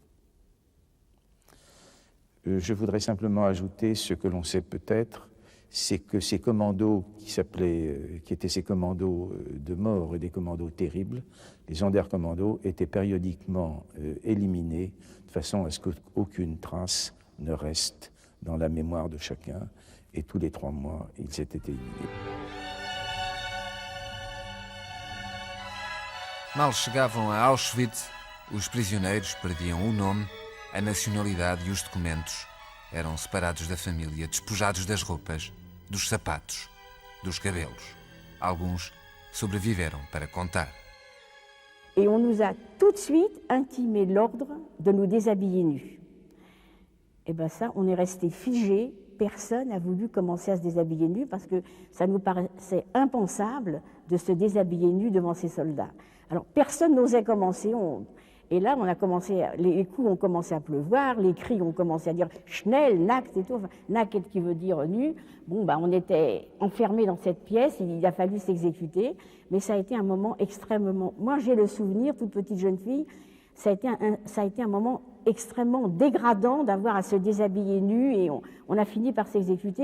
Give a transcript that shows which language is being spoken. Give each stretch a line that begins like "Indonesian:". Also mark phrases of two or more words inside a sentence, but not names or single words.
French: Je voudrais simplement ajouter ce que l'on sait peut-être, c'est que ces commandos qui étaient ces commandos de mort et des commandos terribles, les Sonderkommando, étaient périodiquement éliminés de façon à ce qu'aucune trace ne reste dans la mémoire de chacun, et tous les 3 mois, ils étaient éliminés.
Portuguese: Mal chegavam a Auschwitz, os prisioneiros perdiam o nome, a nacionalidade e os documentos. Eram separados da família, despojados das roupas, dos sapatos, dos cabelos. Alguns sobreviveram para contar.
French: Et on nous a tout de suite intimé l'ordre de nous déshabiller nus. Et bien ça, on est resté figé. Personne n'a voulu commencer à se déshabiller nu parce que ça nous paraissait impensable de se déshabiller nu devant ces soldats. Alors personne n'osait commencer. Et là, on a commencé, les coups ont commencé à pleuvoir, les cris ont commencé à dire «
German: schnell, nackt
French: » et tout. Enfin, « nackt » qui veut dire nu. Bon, on était enfermés dans cette pièce, il a fallu s'exécuter. Mais ça a été un moment extrêmement... Moi, j'ai le souvenir, toute petite jeune fille, ça a été un moment extrêmement dégradant d'avoir à se déshabiller nu et on a fini par s'exécuter.